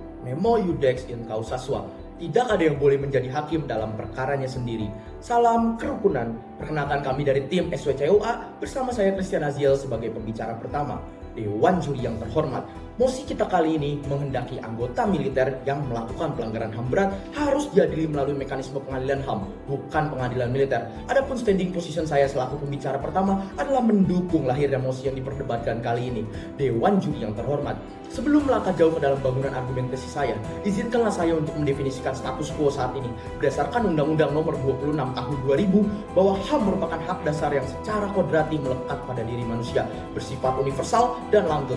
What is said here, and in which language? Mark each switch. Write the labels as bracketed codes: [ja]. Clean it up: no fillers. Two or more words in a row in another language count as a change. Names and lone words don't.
[la] Nemo iudex in causa sua. [id] Tidak ada yang boleh menjadi hakim dalam perkaranya sendiri. Salam kerukunan. Perkenalkan kami dari tim SWCUA bersama saya Christian Aziel sebagai pembicara pertama. Dewan Juri yang terhormat, mosi kita kali ini menghendaki anggota militer yang melakukan pelanggaran HAM berat harus diadili melalui mekanisme pengadilan HAM, bukan pengadilan militer. Adapun [en] standing position [id] saya selaku pembicara pertama adalah mendukung lahirnya mosi yang diperdebatkan kali ini. Dewan Juri yang terhormat, sebelum melangkah jauh ke dalam bangunan argumentasi saya, izinkanlah saya untuk mendefinisikan status quo saat ini. Berdasarkan Undang-Undang Nomor 26 Tahun 2000, bahwa HAM merupakan hak dasar yang secara kodrati melekat pada diri manusia, bersifat universal dan langgeng.